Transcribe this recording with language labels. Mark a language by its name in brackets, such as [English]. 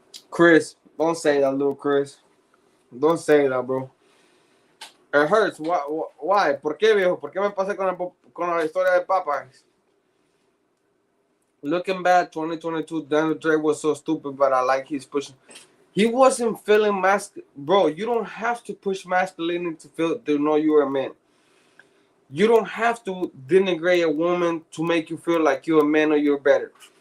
[English] Chris, don't say that, little Chris. Don't say that, bro. It hurts. Why? [Spanish] ¿Por qué, viejo? ¿Por qué me pasé con la historia de Popeyes? [English] Looking back, 2022, Daniel Dre was so stupid, but I like he's pushing. He wasn't feeling bro. You don't have to push masculinity to know you're a man. You don't have to denigrate a woman to make you feel like you're a man or you're better.